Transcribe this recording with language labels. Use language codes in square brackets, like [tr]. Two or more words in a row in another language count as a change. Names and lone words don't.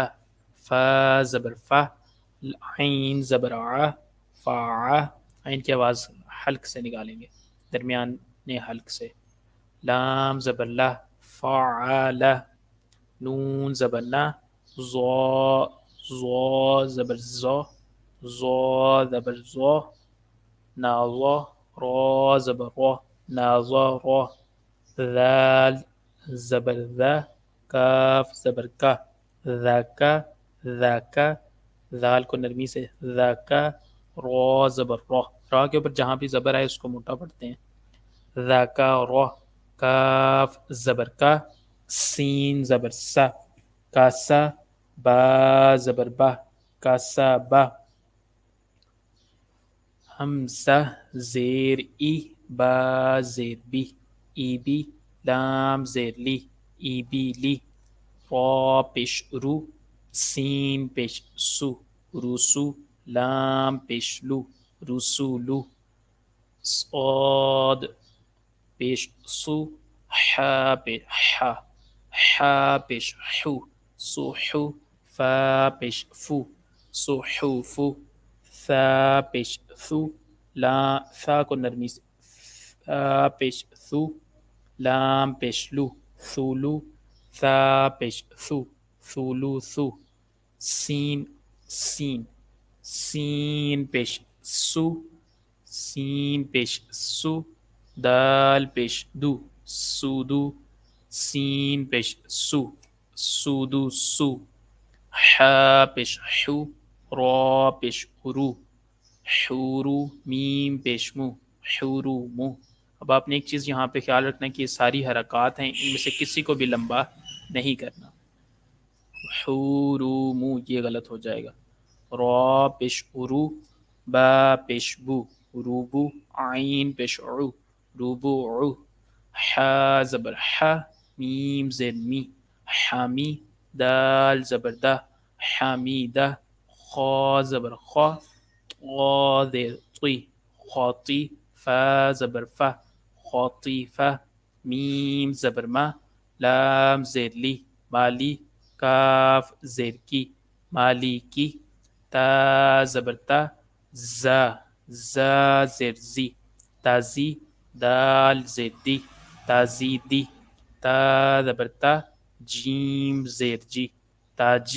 [ur] فا زبر فا، عین زبر ع، فا، عین کی آواز حلق سے نکالیں گے، درمیان حلق سے، لام زبر لا، فعال، نون زبر نا، زو، زو زبر زو، زو زبر زو، نازو، رو زبر رو، نازو رو، ذال زبر ذا، کاف زبر کا، ذاکا، ذاکا، ذال کو نرمی سے، ذاکا، رو زبر رو، را کے اوپر جہاں بھی زبر آئے اس کو موٹا پڑھتے ہیں، ذاکا رو، کاف زبر کا، سین زبر سا، کاسا، با زبر با، کاسا با، حمزہ زیر ای، با زیر بی، ای بی، لام زیر لی، ای بی لی، را پیش رو، سین پیش سو، روسو، لام پیش لو، رسولو، صاد پیش سو، حا پیش حا، حا پیش حو، سوحو، فا پیش فو، سوحوفو، ثا پیش ثو، لا ثا کو نرمی سے، ثا پیش ثو، لام پیش لو، ثولو، ثا پیش ثو، ثولو ثو، سین، سین، سین پیش سو، سین پیش سو، دال پیش دو، سودو، سین پیش سو سودو سو حا پیش حو را پیش رو حورو میم پیش مو حورو مو. اب آپ نے ایک چیز یہاں پہ خیال رکھنا ہے کہ یہ ساری حرکات ہیں، ان میں سے کسی کو بھی لمبا نہیں کرنا. حورو مو یہ غلط ہو جائے گا. را پیش ارو با پیش بو روبو عین پیش عو روبو عو حا زبر حا میم زیر می حامی دال زبر دا حامیدہ خا زبر خا طا زیر طی خاطی فا زبر فا خاطیفہ میم زبر ما لام زیر لی مالی کاف زیر کی مالی کی تا زبر تا زا زا زیر زی تازی دال زیر دی تازیدی تا زبر تا جیم زیر جی تاجی